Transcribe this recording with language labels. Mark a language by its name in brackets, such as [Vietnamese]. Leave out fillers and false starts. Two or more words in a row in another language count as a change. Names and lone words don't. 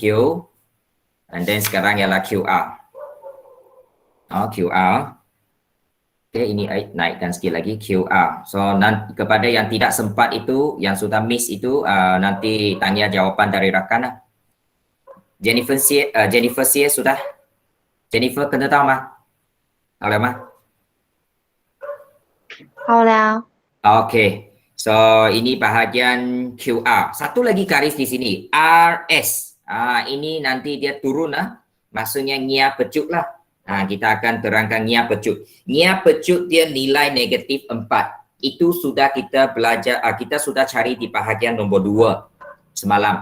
[English] And then [Malay] sekarang ialah QR. QR. Okay, ini naikkan sikit lagi QR. So nanti kepada yang tidak sempat itu, yang sudah miss itu, nanti tanya jawapan dari rakan. Jennifer Sie sudah. [Chinese] Jennifer 跟得到吗？好了吗？好了。 [Malay] Okay. So ini bahagian QR. Satu lagi garis di sini. RS. Ini nanti dia turun maksudnya ngia pecut lah. Kita akan terangkan ngia pecut. Ngia pecut dia nilai negatif 4. Itu sudah kita belajar, kita sudah cari di bahagian nombor 2 semalam.